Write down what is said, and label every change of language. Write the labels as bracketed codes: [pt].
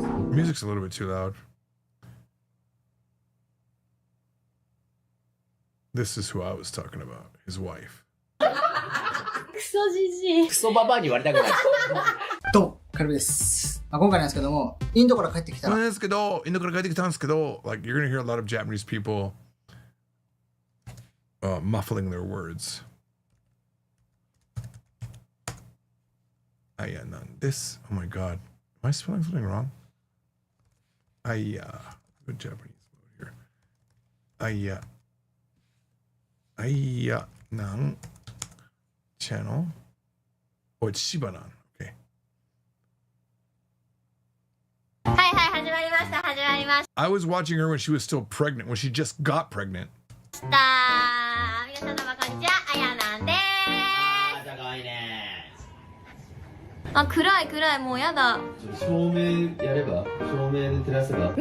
[en] Music's a little bit too loud. This is who I was talking about, his wife. [ja] クソじじい。クソババアに言われたくない。どうも、カルビです。今回なんですけども、インドから帰ってきたら。インドから帰ってきたんですけど、 [en] like you're gonna hear a lot of Japanese people muffling their words. Aya nan this. Oh my god. Am I spelling something wrong? Aya. Good Japanese mode here. Aya nan channel. Oh, it's Shibanan. Okay. [ja] はいはい、始まりました、始まりまし [en] I was watching her when she was still pregnant, when she just got pregnant. [ja] た。皆さんどうもこんにちは、あやなんでーす。じゃがいね。あ、暗い暗い、もうやだ。照明やれば、照明で照らせば。